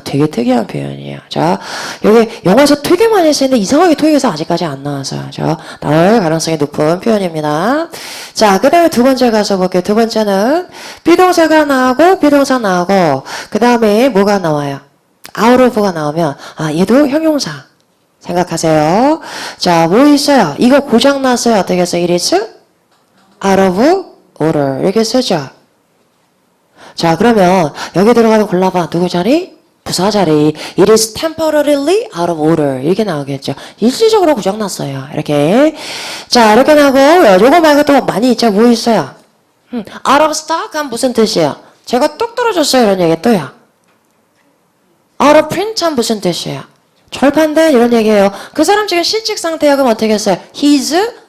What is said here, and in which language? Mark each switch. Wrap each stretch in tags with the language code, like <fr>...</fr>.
<ko>되게 특이한 표현이에요. 자, 여기 영어에서 되게 많이 쓰는데 이상하게 토익에서 아직까지 안 나와서요. 나올 가능성이 높은 표현입니다. 자, 그 다음에 두 번째 가서 볼게요. 두 번째는 비동사가 나오고 그 다음에 뭐가 나와요? out of가 나오면 얘도 형용사 생각하세요. 자, 뭐 있어요? 이거 고장 났어요. 어떻게 해서</ko> <en>it is out of order</en> <ko>이렇게 쓰죠. 자, 그러면 여기 들어가면 골라봐. 누구 자리? 부사 자리.</ko> <en>It is temporarily out of order 이렇게 나오겠죠.</en> <ko>일시적으로 고장났어요. 이렇게. 자, 이렇게 나오고 요거 말고 또 많이 있죠. 뭐 있어요? out of stock 하면 무슨 뜻이에요? 제가 뚝 떨어졌어요. 이런 얘기 또요. out of print 하면 무슨 뜻이에요? 절판된 이런 얘기예요. 그 사람 지금 실직 상태야. 그럼 어떻게 했어요?</ko> <en>He's</en>